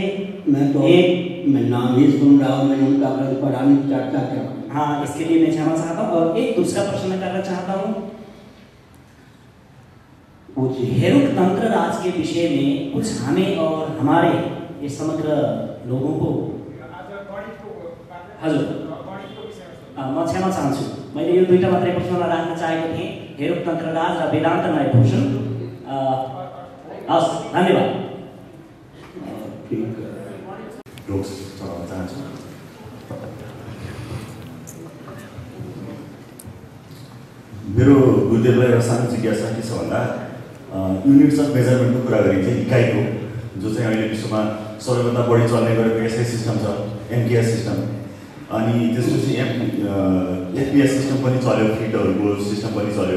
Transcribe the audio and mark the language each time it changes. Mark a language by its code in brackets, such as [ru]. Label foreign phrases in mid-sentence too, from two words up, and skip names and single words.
[hi] मैं नाम ही सुन रहा हूँ, मैंने उनका ग्रंथ पढ़ा नहीं, चर्चा क्या? हाँ, इसके लिए मैं क्षमा चाहता हूँ। और एक दूसरा प्रश्न करना चाहता हूँ, हेरुक तंत्र राज के विषय में कुछ हमें और हमारे ये समग्र लोगों को [ne] हजुर म क्षमा चाहन्छु। मैले यो 2टा मात्रै प्रश्न राख्न चाहेको थिएँ, हेरुक तंत्र राज र वेदांत न्यायभूषण। हस्, धन्यवाद। मेरो गुरुदेवलाई एउटा सानो जिज्ञासा के छ भन्दा [en] units of measurementको [ne] कुरा गरिन्छ, इकाइको, जो चाहिँ अहिले विश्वमा सबैभन्दा बढी चल्ने गरेको [en] SI system [ne] छ, [en] MKS system, [ne] अनि त्यसपछि [en] FPS system [ne] पनि चल्यो, फिटहरूको सिस्टम पनि चल्यो।